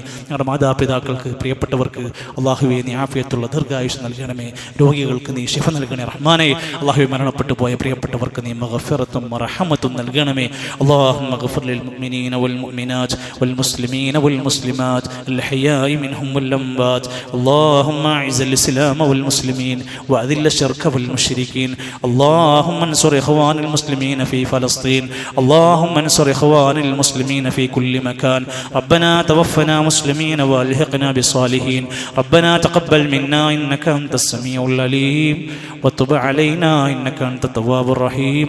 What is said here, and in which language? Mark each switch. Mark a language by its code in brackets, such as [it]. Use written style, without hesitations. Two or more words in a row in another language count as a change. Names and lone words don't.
[ml] ഞങ്ങളുടെ മാതാപിതാക്കൾക്ക്, പ്രിയപ്പെട്ടവർക്ക് അള്ളാഹുവെ നീ ആഫിയത്തുള്ള ദീർഘായുസ് നൽകണമേ. രോഗികൾക്ക് നീ ശിഫ നൽകണേ റഹ്മാനെ. അള്ളാഹുവെ, മരണപ്പെട്ടു പോയ പ്രിയപ്പെട്ടവർക്ക് നീ മഗ്ഫിറത്തും റഹ്മത്തും നൽകണമേ. [ar] اللهم اغفر للمؤمنين والمؤمنات والمسلمين والمسلمات الأحياء منهم والأموات. اللهم اعز الاسلام والمسلمين واذل الشرك والمشركين. اللهم انصر اخوان المسلمين في فلسطين. اللهم انصر اخوان المسلمين في كل مكان. ربنا توفنا مسلمين والحقنا بالصالحين. ربنا تقبل منا انك انت السميع العليم وتب علينا انك انت التواب الرحيم.